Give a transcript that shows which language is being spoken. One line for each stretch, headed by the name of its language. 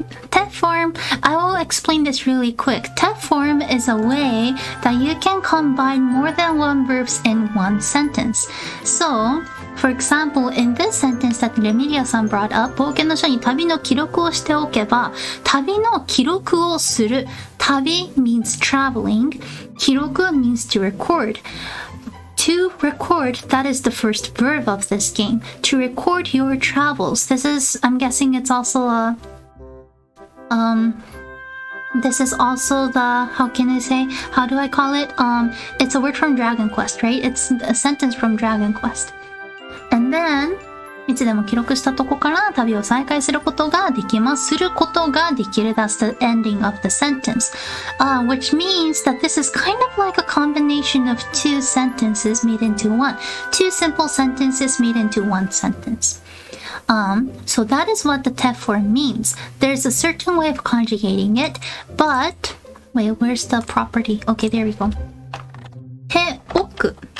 English: Te form, I will explain this really quick. Te form is a way that you can combine more than one verbs in one sentence. So, for example, in this sentence that Remilia-san brought up,
Japanese: 冒険の書に旅の記録をしておけば、旅の記録をする。
English: 旅 means traveling. 記録 means to record. To record, that is the first verb of this game. To record your travels. This is, I'm guessing it's also this is also the, how do I call it? It's a word from Dragon Quest, right? It's a sentence from Dragon Quest.
Japanese: And then, いつでも記録したとこから旅を再開することができます。することができる。
English: That's the ending of the sentence. Which means that this is kind of like a combination of two sentences made into one. Two simple sentences made into one sentence. So that is what the te form means. There's a certain way of conjugating it, but wait, where's the property? Okay, there we go. Te oku.